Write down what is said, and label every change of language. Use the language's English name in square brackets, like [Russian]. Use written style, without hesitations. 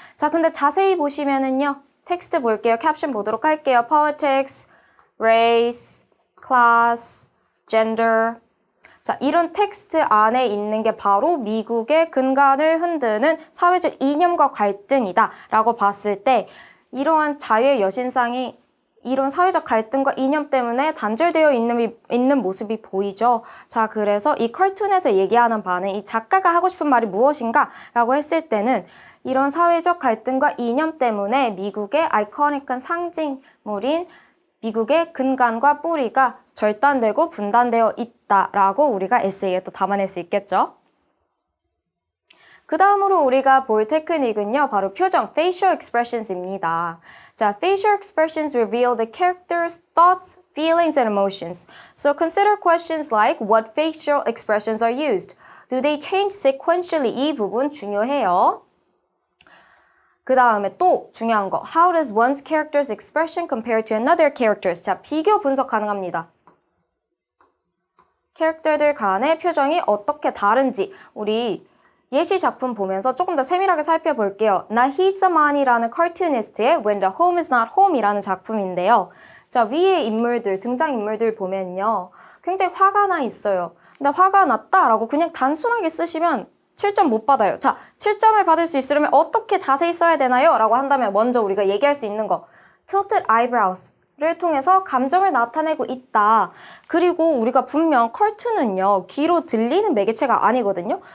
[Korean] 자, 근데 자세히 보시면은요, 텍스트 볼게요. 캡션 보도록 할게요. [English] Politics, race, class, gender. [Korean] 자, 이런 텍스트 안에 있는 게 바로 미국의 근간을 흔드는 사회적 이념과 갈등이다 라고 봤을 때 이러한 자유의 여신상이 이런 사회적 갈등과 이념 때문에 단절되어 있는 모습이 보이죠. 자, 그래서 이 컬툰에서 얘기하는 바는 이 작가가 하고 싶은 말이 무엇인가 라고 했을 때는 이런 사회적 갈등과 이념 때문에 미국의 아이코닉한 상징물인 미국의 근간과 뿌리가 절단되고 분단되어 있다라고 우리가 에세이에 또 담아낼 수 있겠죠. 그 다음으로 우리가 볼 테크닉은요, 바로 표정, facial expressions입니다. [English] 자, facial expressions reveal the character's thoughts, feelings, and emotions. So consider questions like what facial expressions are used? Do they change sequentially? [Korean] 이 부분 중요해요. 그 다음에 또 중요한 거, [English] how does one's character's expression compare to another character's? [Korean] 자, 비교 분석 가능합니다. 캐릭터들 간의 표정이 어떻게 다른지 우리 예시 작품 보면서 조금 더 세밀하게 살펴볼게요. 나히드 사만이라는 cartoonist의 When the Home is Not Home이라는 작품인데요. 자, 위에 인물들, 등장인물들 보면요. 굉장히 화가 나 있어요. 근데 화가 났다라고 그냥 단순하게 쓰시면 7점 못 받아요. 자, 7점을 받을 수 있으려면 어떻게 자세히 써야 되나요? 라고 한다면 먼저 우리가 얘기할 수 있는 거. [English] tilted eyebrows. [Korean] 를 통해서 감정을 나타내고 있다. 그리고 우리가 분명 컬투는요, 귀로 들리는 매개체가 아니거든요.